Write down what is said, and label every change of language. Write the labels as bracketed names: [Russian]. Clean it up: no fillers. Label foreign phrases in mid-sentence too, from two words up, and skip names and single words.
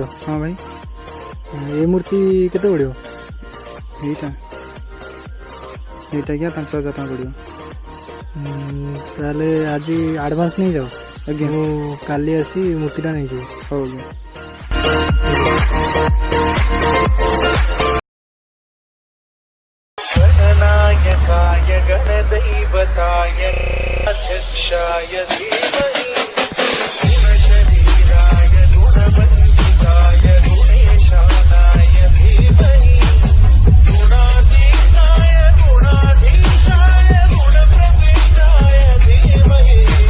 [Odia] ହଁ ଭାଇ। ଏ ମୂର୍ତ୍ତି କେତେ ପଡ଼ିବ? ଏଇଟା ଆଜ୍ଞା 5,000 ଟଙ୍କା ପଡ଼ିବ। ତାହେଲେ ଆଜି ଆଡ଼ଭାନ୍ସ ନେଇଯାଅ। ଆଜ୍ଞା, ମୁଁ କାଲି ଆସି ମୂର୍ତ୍ତିଟା ନେଇଯିବି। ହଉ ଆଜ୍ଞା। [Sanskrit] गणनायकाय गणदैवताय अध्यक्षाय धीमहि गुणशरीराय गुणवन्दिताय गुणेशानाय धीमहि गुणातीताय गुणाधीशाय गुणप्रविष्टाय धीमहि